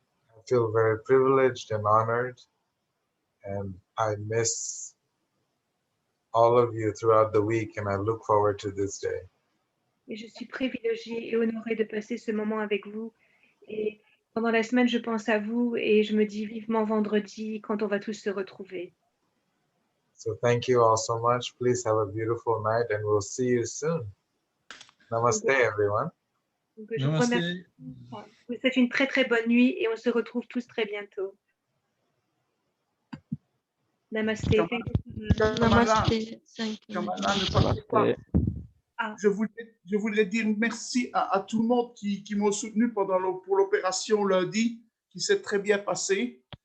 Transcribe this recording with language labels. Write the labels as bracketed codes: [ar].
[en] I feel very privileged and honored, and I miss all of you throughout the week, and I look forward to this day. [fr] Et je suis privilégiée et honorée de passer ce moment avec vous. Et pendant la semaine, je pense à vous et je me dis vivement vendredi quand on va tous se retrouver. [en] So thank you all so much. Please have a beautiful night, and we'll see you soon. Namaste, everyone. [fr] Donc, je vous remercie. Vous souhaite une très très bonne nuit et on se retrouve tous très bientôt. Namaste. Namaste. Kamala, ne partez pas. Je voulais dire merci à tout le monde qui m'ont soutenu pour l'opération lundi, qui s'est très bien passée.